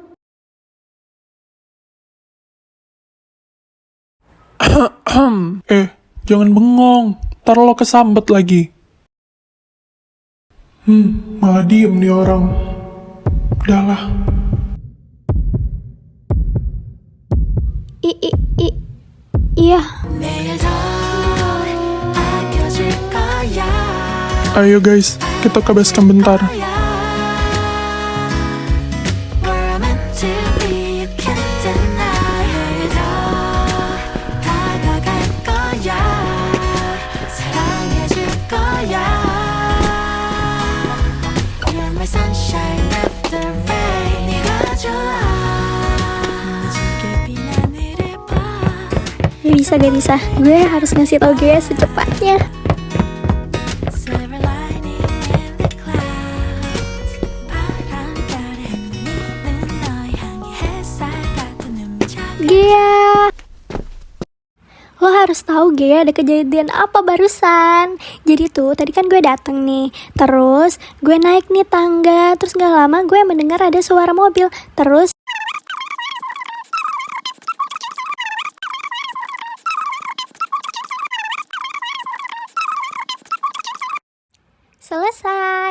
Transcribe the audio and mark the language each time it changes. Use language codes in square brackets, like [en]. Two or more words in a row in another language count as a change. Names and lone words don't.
[id] Jangan bengong, ntar lo kesambet lagi. Malah diem nih orang. Udahlah. Iya. [ko] 내일도 아껴줄 거야. [id] Ayo guys, kita ke basecamp bentar. [en] We're meant to be, you can't deny. [ko] 내일도 다가갈 거야. 사랑해줄 거야. [en] You're my sunshine after rain. [ko] 네가 좋아. 무지개 빈 하늘을 봐. [id] Gak bisa. Gue harus ngasih tau gue secepatnya. [en] Silver lining in the clouds. [ko] 바람결에 미는 너의 향기 햇살 같은 눈물자국. [id] Gea, lo harus tahu Gea ada kejadian apa barusan. Jadi tuh tadi kan gue dateng nih, terus gue naik nih tangga, terus gak lama gue mendengar ada suara mobil, terus selesai.